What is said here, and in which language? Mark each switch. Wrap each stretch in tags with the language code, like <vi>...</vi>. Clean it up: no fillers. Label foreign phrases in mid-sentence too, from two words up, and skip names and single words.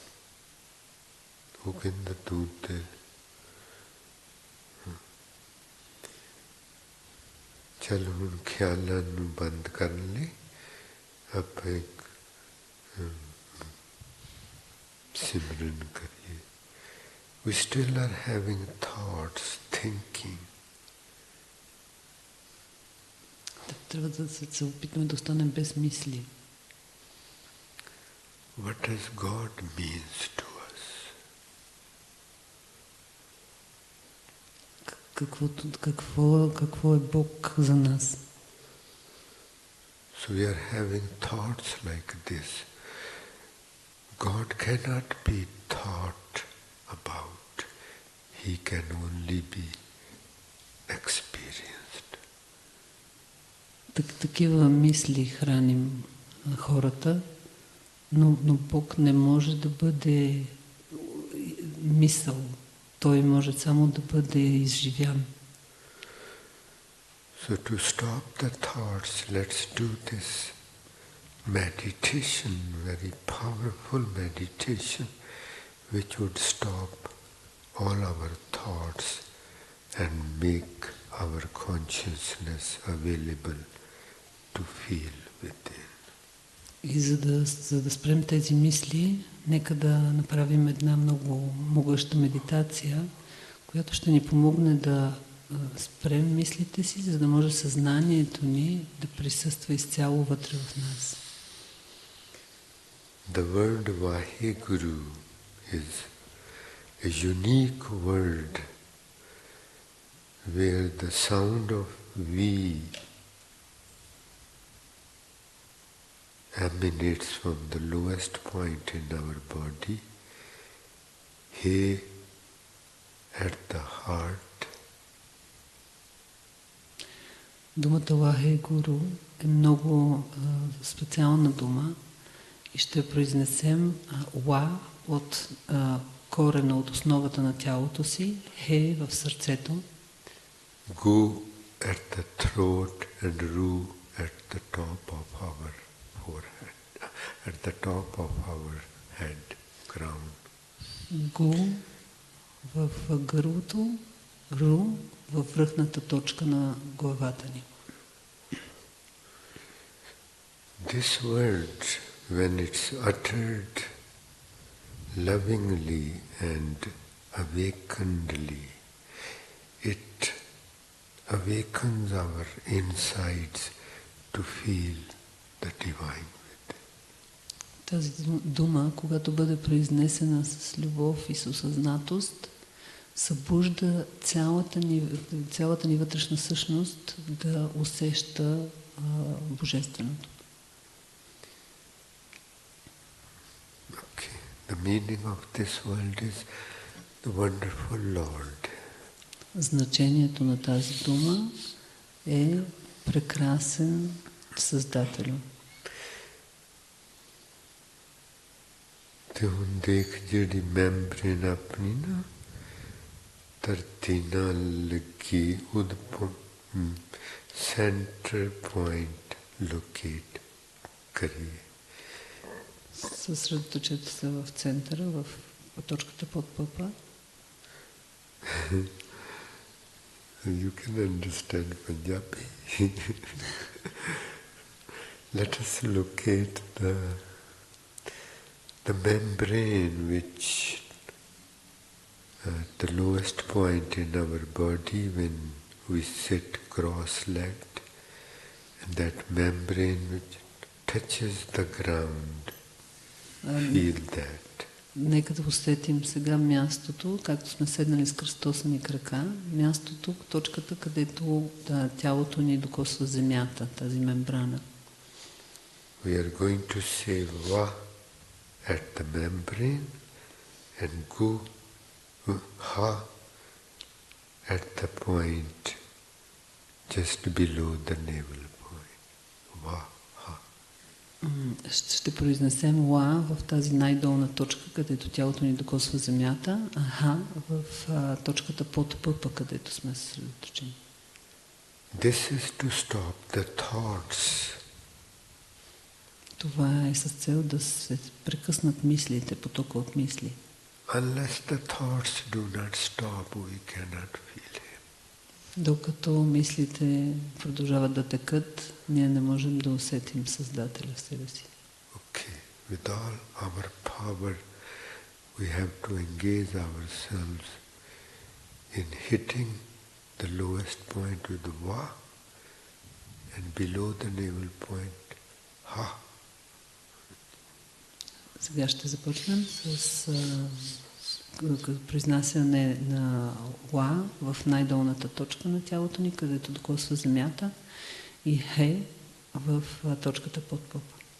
<pa>ਉਹ ਕਹਿੰਦਾ ਤੂੰ ਤੇ ਚੱਲ ਹੁਣ ਖਿਆਲਾਂ ਨੂੰ ਬੰਦ ਕਰਨ ਲਈ ਆਪਾਂ ਇੱਕ ਸਿਮਰਨ ਕਰੀਏ।</pa> <en>We still are having thoughts, thinking.</en> <bg>Трябва да се опитаме да останем без мисли.</bg> <en>What does God means to us?</en> <bg>Какво е Бог за нас?</bg> <en>So we are having thoughts like this. God cannot be thought about. He can only be experienced.</en> <bg>Такива мисли храним хората, но Бог не може да бъде мисъл. Той може само да бъде изживян.</bg> <en>So to stop the thoughts, let's do this meditation, very powerful meditation, which would stop all our thoughts and make our consciousness available to feel within.</en> <bg>И за да спрем тези мисли, нека да направим една много могъща медитация, която ще ни помогне да спрем мислите си, за да може съзнанието ни да присъства изцяло вътре в нас.</bg> <en>The word Vaheguru is a unique word where the sound of V emanates from the lowest point in our body, He at the heart.</en> <bg>Думата Вахегуру е много специална дума и ще произнесем Ва от корена, от основата на тялото си, Хе в сърцето,</bg> <en>Gu at the throat and Ru at the top of our forehead, at the top of our head, crown.</en> <bg>Гу в гърлото, Ру във връхната точка на главата ни.</bg> <en>This word, when it's uttered lovingly and awakenedly, it awakens our insides to feel the divine within.</en> <bg>Тази дума, когато бъде произнесена с любов и с осъзнатост, събужда цялата ни вътрешна същност да усеща божественото.</bg> <en>Okay. The meaning of this word is the wonderful Lord.</en> <bg>Значението на тази дума е прекрасен Създател.</bg> <pa>ਤੇ ਹੁਣ ਦੇਖ ਜਿਹੜੀ ਮੈਂਬਰੇਨ ਆਪਣੀ ਨਾ ਧਰਤੀ ਨਾਲ ਲੱਗੀ ਉਹਦੇ</pa> <en>center point locate</en> <pa>ਕਰੀਏ.</pa> <bg>Съсредоточете се в центъра, в точката под пъпа.</bg> <en>You can understand Punjabi. Let us locate the membrane which at the lowest point in our body when we sit cross-legged And that membrane which touches the ground, feel that.</en> <bg>Нека да усетим сега мястото, както сме седнали с кръстосани крака, мястото, точката, където тялото ни докосва земята, тази мембрана.</bg> <en>We are going to say Va at the membrane and Gu, Ha at the point just below the navel point. Va, Ha.</en> <bg>Ще произнесем Ла в тази най-долна точка, където тялото ни докосва земята, а Ха в точката под пъпа, където сме съсредоточени.</bg> <en>This is to stop the thoughts.</en> <bg>Това е с цел да се прекъснат мислите, потока от мисли.</bg> <en>Unless the thoughts do not stop, we cannot feel Him.</en> <bg>Докато мислите продължават да текат, ние не можем да усетим Създателя в себе си.</bg> <en>Okay, with all our power, we have to engage ourselves in hitting the lowest point with Va and below the navel point, Ha.</en> <bg>Сега ще започнем с произнасяне на Ла в най-долната точка на тялото ни, където докосва земята, и Хе в точката под пъпа.</bg>